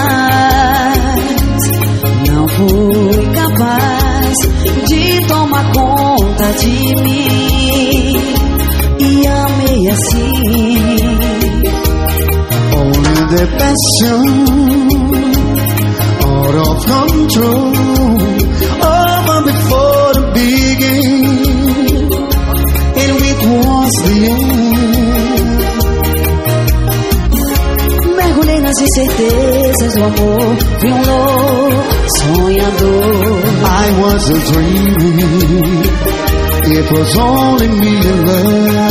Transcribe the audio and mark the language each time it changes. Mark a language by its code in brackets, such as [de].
[pt] Demais, não fui capaz de tomar conta de mim e amei assim. [en] Only the passion, out of control, over before the beginning, and it was the end. [pt] As incertezas do amor, vi um louco sonhador. [en] I was a dreaming, it was only me and love.